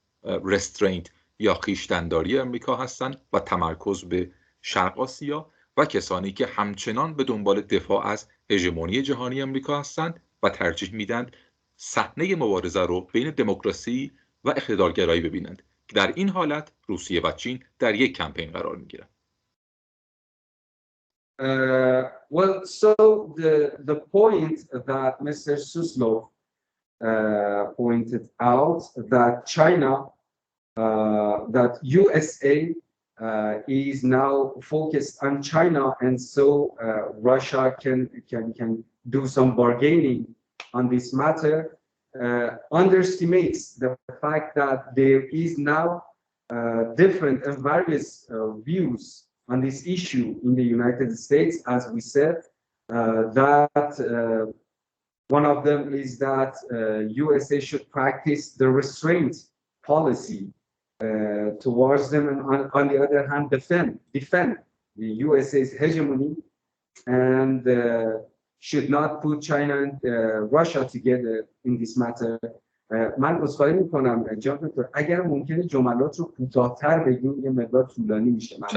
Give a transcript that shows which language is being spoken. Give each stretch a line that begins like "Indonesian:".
Persian: رسترینت یا خویشتن‌داری امریکا هستند و تمرکز به شرق آسیا و کسانی که همچنان به دنبال دفاع از هژمونی جهانی امریکا هستند و ترجیح میدند صحنه مبارزه رو بین دموکراسی و اقتدارگرایی ببینند که در این حالت روسیه و چین در یک کمپین قرار میگیرند.
English: Well, so the point that Mr. Suslov pointed out that China, that USA is now focused on China, and so Russia can do some bargaining on this matter, underestimates the fact that there is now different and various views on this issue in the United States. As we said, that one of them is that USA should practice the restraint policy towards them, and on the other hand, defend the USA's hegemony, and should not put China and Russia together in this matter.
Persian: من عذرخواهی میکنم جناب دکتر، اگر ممکنه جملات رو کوتاه‌تر بگیم، یه مقدار طولانی میشه.